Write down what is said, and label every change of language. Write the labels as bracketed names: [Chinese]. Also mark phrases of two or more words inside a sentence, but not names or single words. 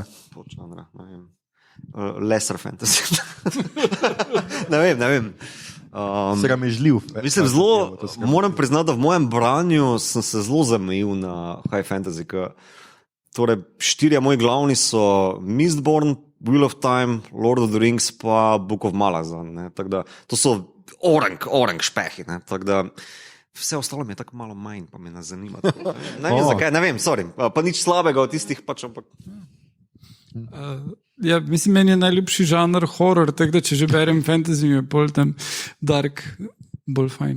[Slovenian] Podžanra, ne vem. [English] Lesser fantasy. [Slovenian] ne vem. Sramežljiv. Mislim, moram priznati, da v mojem branju sem se zelo zamejil na [English] high fantasy, [Slovenian] torej 4 moji glavni so Mistborn, Wheel of Time, Lord of the Rings pa Book of Malazan. To so orang špehi. Vse ostalo mi je tako malo manj, pa me ne zanima. Ne vem zakaj, ne vem, sorry. Pa nič slabega od tistih pač, ampak... Mislim, meni je najljubši žanr horror, tako da če že berem fantasy, mi je pol tam dark bolj fajn.